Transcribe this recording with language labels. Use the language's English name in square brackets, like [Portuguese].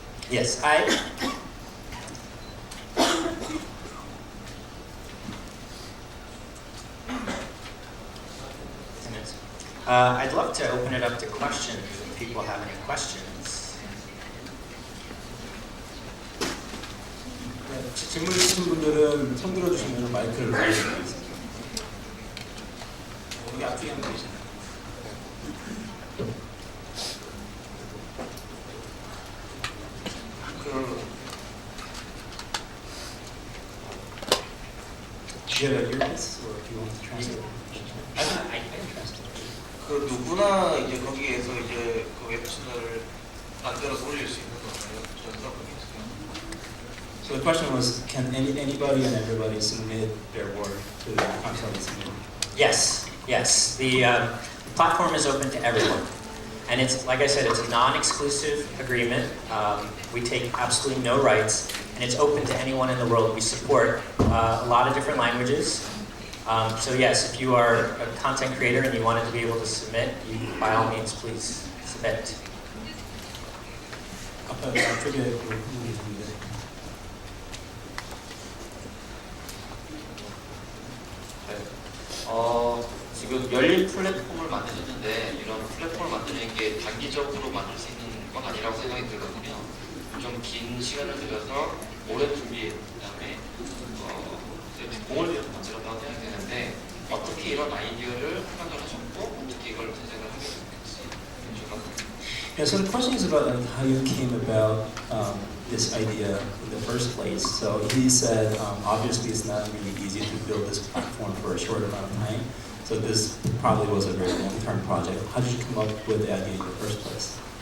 [English] Yes, I'd love to open it up to questions if people have any questions. [Korean] 네, 질문 있으신 분들은 손 들어주시면 마이크를 받으시겠습니다. 여기 앞쪽에 한 분 계시나요? [English] Do you have an earpiece, or do you want to translate? I can translate. [Korean] 그 누구나 이제 거기에서 이제 그 웹툰을 만들어서 올릴 수 있는 건가요? 저는 모르겠어요. [English] So the question was, can anybody and everybody submit their work to the ComiXology Summit? Yes, yes. The platform is open to everyone. And it's, like I said, it's a non-exclusive agreement. We take absolutely no rights, and it's open to anyone in the world. We support a lot of different languages. So yes, if you are a content creator and you wanted to be able to submit, you, by all means, please submit. [Korean] 앞쪽에 분이 있는데. 지금 열린 플랫폼을 만드셨는데 이런 플랫폼을 만드는 게 단기적으로 만들 수 있는 건 아니라고 생각이 들거든요. 좀 긴 시간을 들여서 오랜 준비 그다음에 공을 들여서 만들었다고 생각이 되는데 어떻게 이런 아이디어를 판단하셨고 어떻게 이걸 제작을 하게 됐는지. [English] Yeah, so the question is about like, how you came about this idea in the first place. So he said, obviously it's not really easy to build this platform for a short amount of time. So this probably was a very long-term project. How did you come up with the idea in the first place?